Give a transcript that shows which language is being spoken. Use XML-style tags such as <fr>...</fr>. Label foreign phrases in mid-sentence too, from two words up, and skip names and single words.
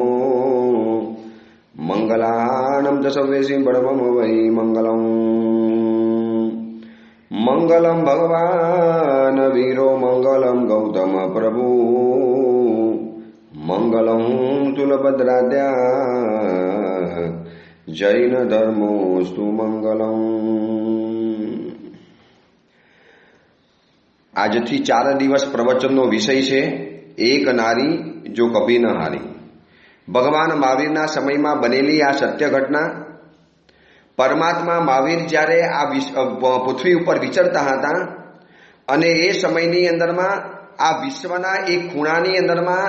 <sa>मंगलानं च सर्वेषि बडमम वै मंगलम् मंगलम भगवान वीरो मंगलम गौतम प्रभु मंगलम तुलभद्राद्या जैन धर्मोस्तु मंगलम।</sa> <gu>આજથી 4 દિવસ પ્રવચનનો વિષય છે</gu> <hi>एक नारी जो कभी न हारी।</hi> <gu>ભગવાન મહાવીરના સમયમાં બનેલી આ સત્ય ઘટના। પરમાત્મા મહાવીર જ્યારે આ પૃથ્વી ઉપર વિચરતા હતા અને એ સમયની અંદરમાં આ વિશ્વના એક ખૂણાની અંદરમાં</gu>